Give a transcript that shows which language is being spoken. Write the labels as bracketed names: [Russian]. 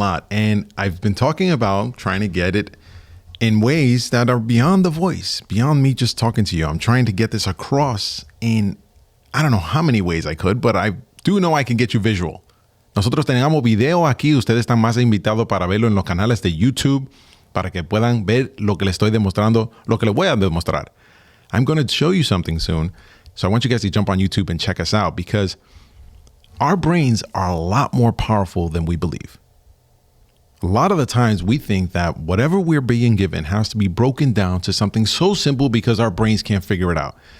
[English] And I've been talking about trying to get it in ways that are beyond the voice, beyond me just talking to you. I'm trying to get this across in, I don't know how many ways I could, but I do know I can get you visual. [Spanish] Nosotros tenemos video aquí. Ustedes están más invitados para verlo en los canales de YouTube para que puedan ver lo que les estoy demostrando, lo que les voy a demostrar. [English] I'm going to show you something soon. So I want you guys to jump on YouTube and check us out because our brains are a lot more powerful than we believe. A lot of the times we think that whatever we're being given has to be broken down to something so simple because our brains can't figure it out.